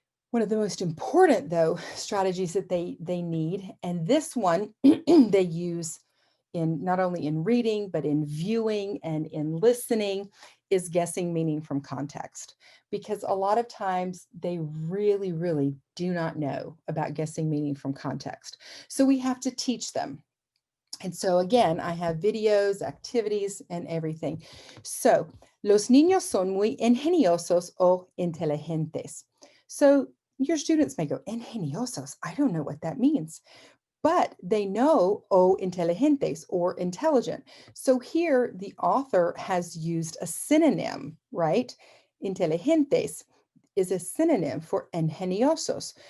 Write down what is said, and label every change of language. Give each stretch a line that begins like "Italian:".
English: One of the most important, though, strategies that they need, and this one they use in not only in reading, but in viewing and in listening, is guessing meaning from context. Because a lot of times they really, really do not know about guessing meaning from context. So we have to teach them. And so again, I have videos, activities, and everything.
Spanish: So, los niños son muy ingeniosos o inteligentes.
English: So your students may go, ingeniosos, I don't know what that means. But they know
Spanish: o inteligentes
English: or intelligent. So here the author has used a synonym, right? Inteligentes is a synonym for ingeniosos.